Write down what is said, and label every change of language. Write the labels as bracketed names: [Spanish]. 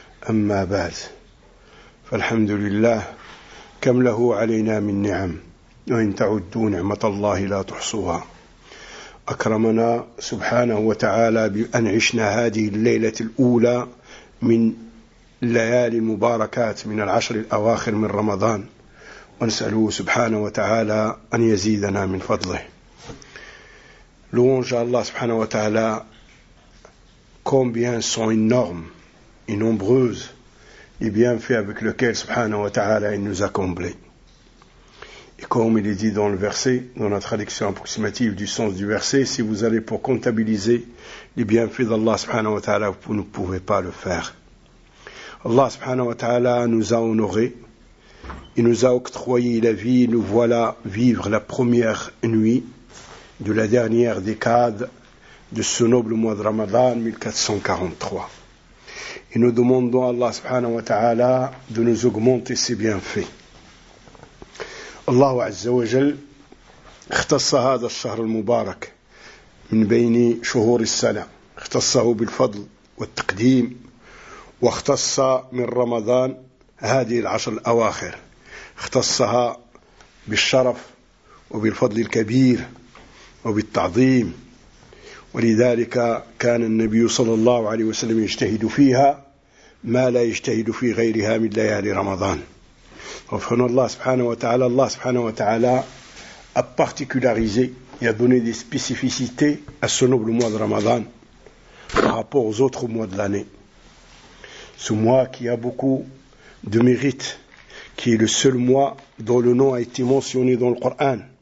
[Arabic] أما بعد، فالحمد لله كم له علينا من نعم، وإن تعدوا نعمة الله لا تحصوها. أكرمنا سبحانه وتعالى بأن عشنا هذه الليلة الأولى من ليالي المباركات من العشر الأواخر من رمضان، ونسأله سبحانه وتعالى أن يزيدنا من فضله. لونج الله سبحانه وتعالى [French] combien sont énormes et nombreuses les bienfaits avec lesquels سبحانه وتعالى il nous a comblés. Et comme il est dit dans le verset, dans la traduction approximative du sens du verset, si vous allez pour comptabiliser les bienfaits d'Allah subhanahu wa ta'ala, vous ne pouvez pas le faire. Allah subhanahu wa ta'ala nous a honorés, il nous a octroyé la vie, nous voilà vivre la première nuit de la dernière décade de ce noble mois de Ramadan 1443. Et nous demandons à Allah subhanahu wa ta'ala de nous augmenter ses bienfaits. [Arabic] الله عز وجل اختص هذا الشهر المبارك من بين شهور السنة، اختصه بالفضل والتقديم، واختص من رمضان هذه العشر الأواخر، اختصها بالشرف وبالفضل الكبير وبالتعظيم. ولذلك كان النبي صلى الله عليه وسلم يجتهد فيها ما لا يجتهد في غيرها من ليالي رمضان. [French] Offrons Allah subhanahu wa ta'ala. Allah subhanahu wa ta'ala a particularisé et a donné des spécificités à ce noble mois de Ramadan par rapport aux autres mois de l'année. Ce mois qui a beaucoup de mérite, qui est le seul mois dont le nom a été mentionné dans le Coran.